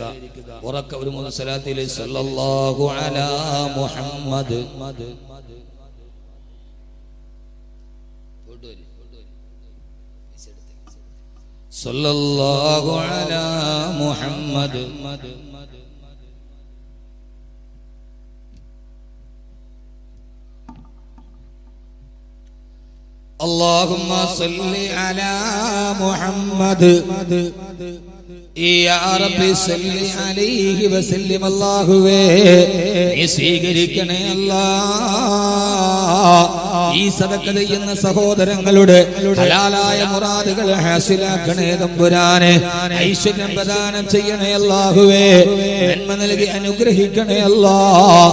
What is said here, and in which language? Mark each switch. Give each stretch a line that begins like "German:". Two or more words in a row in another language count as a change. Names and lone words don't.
Malayalam: ഉറക്ക ഒരു മൂന്ന് സ്വലാത്തിൽ
Arabic: صلى الله على محمد صلى الله على محمد اللهم صل على محمد يا رب صل عليه وسلم
Malayalam: അല്ലാഹുവേ നീ സ്വീകരിക്കണേ അല്ലാഹ്. ഈ സദഖ ചെയ്യുന്ന സഹോദരങ്ങളുടെ ഹലാലായ മുറാദുകൾ ഹാസിലാക്കണേ തമ്പുരാനെ. ഐശ്വര്യം പ്രദാനം ചെയ്യണേ അല്ലാഹുവേ. നന്മ നൽകി അനുഗ്രഹിക്കണേ അല്ലാഹ്.